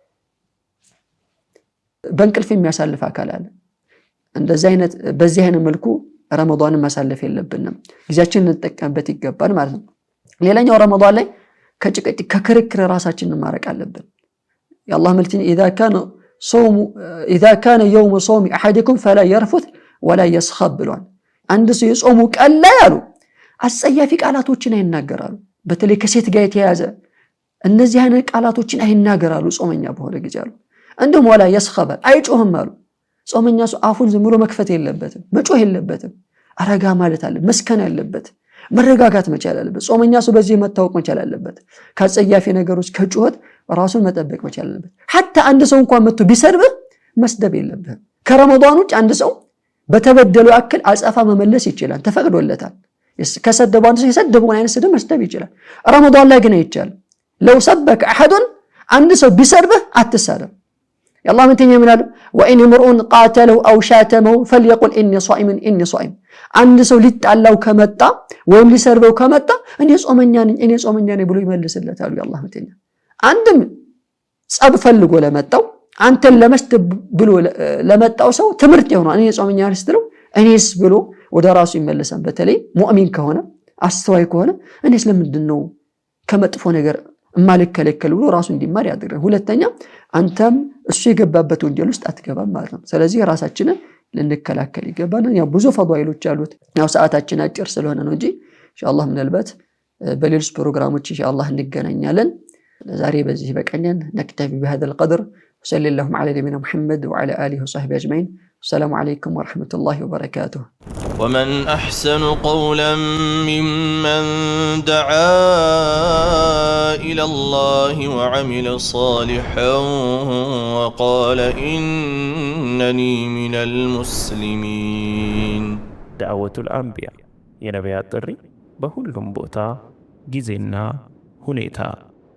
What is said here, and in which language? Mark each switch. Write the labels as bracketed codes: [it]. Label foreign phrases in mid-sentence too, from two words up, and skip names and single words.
[am] በእንቅልፍ የሚያሳልፍ አካል አለ። እንደዚህ አይነት በዚህ አይነት መልኩ ረመዳንን ማሳለፍ የለብንም። ጊዜያችንን እንጠቀምበት ይገባል ማለት ነው። ሌላኛው ረመዳን ላይ ከጭቅጭቅ ከክርክር ራሳችንን ማረቅ አለብን። የአላህ መልእክተኛ [ar] إذا كان يوم صوم أحدكم فلا يرفث ولا يسخب [am] ብሏል። አንድ ሰው የጾሙ ቀን ላይ አሉ አስጸያፊ ቃላቶችን አይናገራሉ። በተለይ ከሴት ጋር የተያዘ እነዚህ አይነት ቃላቶችን አይናገራሉ ጾመኛ በሆነ ጊዜ አሉ። እንደም [ar] ولا يسخب [am] አይጮህም አሉ። ጾመኛ ሰው አፉን ዝም ብሎ መክፈት የለበትም፣ መጮህ የለበትም። አረጋ ማለት አለ፣ መስከን ያለበት፣ መረጋጋት መቻል አለበት። ጾመኛ ሰው በዚህ መታወቅ መቻል አለበት። ከጸያፊ ነገሮች ከጩኸት ራሱን መጠበቅ መቻል አለበት። حتى አንድ ሰው እንኳን መጥቶ ቢሰርብህ መስደብ የለብህም። ከረመዳን ውጭ አንድ ሰው በተበደለው አክል አጻፋ መመለስ ይችላል፣ ተፈቅዶለታል። ከሰደበው አንድ ሰው የሰደበውን አይነት ስድብ መስደብ ይችላል። ረመዳን ላይ ግን አይቻልም። [ar] لو سبك احد [am] አንድ ሰው ቢሰርብህ አትሳደብ። የአላህ መልእክተኛ ምን አሉ? [ar] وإن امرؤ قاتله أو شاتمه فليقل إني صائم [am] አንድ ሰው ሊጣላው ከመጣ ወይም ሊሰርበው ከመጣ እኔ ጾመኛ ነኝ ብሎ ይመልስለታል የአላህ መልእክተኛ። አንድም ጸብ ፈልጎ ለመጣው አንተን ለመስደብ ብሎ ለመጣው ሰው ትምህርት ይሆናል። እኔ ጾመኛ ነኝ ስትለው እኔስ ብሎ ወደ ራሱ ይመለሳል። በተለይ ሙእሚን ከሆነ አስተዋይ ከሆነ እኔስ ለምንድነው ከመጥፎ ነገር ማልከለከል ብሎ ራሱ እንዲማር ያደርጋል። ሁለተኛ አንተም እሱ የገባበት ወንጀል ውስጥ አትገባም ማለት ነው። ስለዚህ ራሳችንን ልንከላከል ይገባል። ያው ብዙ ፈዳኢሎች አሉት። ያው ሰዓታችን አጭር ስለሆነ ነው እንጂ ኢንሻአላህ ምናልባት በሌሎች ፕሮግራሞች ኢንሻአላህ እንገናኛለን። ዛሬ በዚህ በቀኘን [ar] نكتفي بهذا القدر وصلى اللهم على نبينا محمد وعلى اله وصحبه اجمعين. السلام عليكم ورحمة الله وبركاته. ومن أحسن قولا ممن دعا إلى الله وعمل صالحا وقال إنني من المسلمين. دعوة الأنبياء [am] የነቢያት ጥሪ በሁሉም ቦታ ጊዜና ሁኔታ